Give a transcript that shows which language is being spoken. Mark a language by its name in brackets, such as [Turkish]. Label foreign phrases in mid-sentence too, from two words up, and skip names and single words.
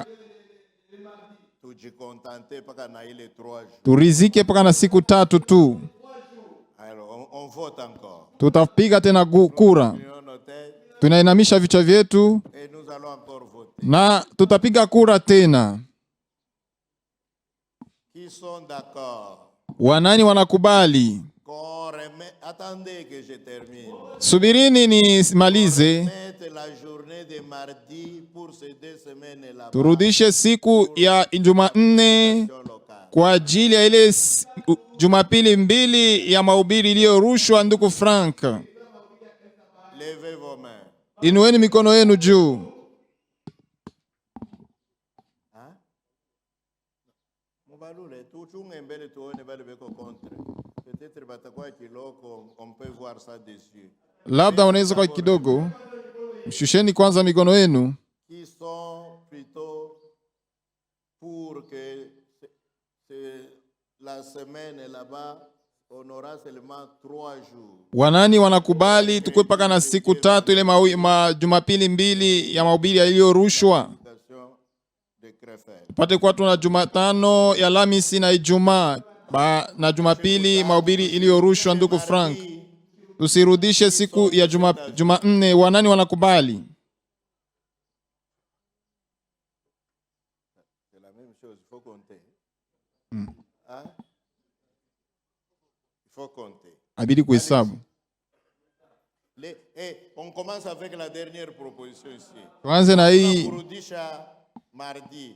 [Swahili] tujikontente mpaka na ile 3 jours? turizike mpaka na siku 3 tu. [French] Alors on vote encore. [Swahili] Tutapiga tena kura. Tunainamisha vichwa vyetu [French] Et nous allons encore voter. [Swahili] na tutapiga kura tena. [French] Qui sont d'accord? [Swahili] Wanani wanakubali? [French] Attendez que je termine. [Swahili] Subirini nimalize. [French] Mettez la journée de mardi pour ces 2 semaines là. [Swahili] Turudishe siku ya Jumanne kwa ajili ya ile Jumapili mbili ya mahubiri iliyorushwa. Ndugu Frank, [French] levez vos mains. [Swahili] inueni mikono yenu juu. Labda unaweza kwa kidogo. Shusheni kwanza mikono yenu. [French] Qui sont plutôt pour que la semaine là-bas on aura seulement 3 jours. [Swahili] Wanani wanakubali tukue paka na siku 3 ile Jumapili mbili ya mahubiri yaliyorushwa? Tupate kuwa tuna Jumatano ya Alhamisi na Ijumaa na Jumapili mahubiri iliyorushwa. Ndugu Frank, tusirudishe siku ya Jumanne. Wanani wanakubali? Abidi kuhesabu. [French] On commence avec la dernière proposition ici. [Swahili] Tuanze na hii. Kurudisha mardi.